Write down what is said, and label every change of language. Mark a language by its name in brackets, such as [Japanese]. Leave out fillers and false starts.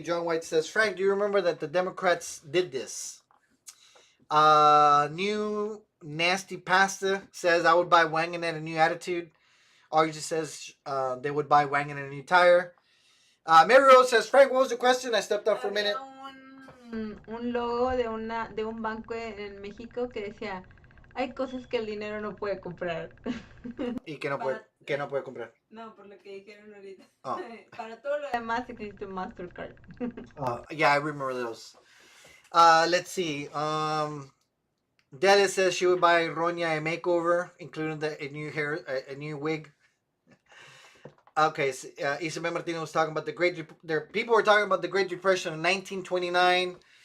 [English] John White says, Frank, do you remember that the Democrats did this? New Nasty Pasta says, I would buy Wangan at a new attitude. Argy says they would buy Wangan at a new tire. Mary Rose says, Frank, what was the question? I stepped up for a minute. [Spanish] Un logo de un banco en México que decía, hay cosas que el dinero no puede comprar. Y que no puede comprar. No, por lo que dijeron ahorita. Oh. Para todo lo demás existe un Mastercard. [English] Yeah, I remember those. Let's see. Delia says she would buy Ronya a makeover, including a new wig. Okay, so, Isabel Martinez was talking about people were talking about the Great Depression of 1929.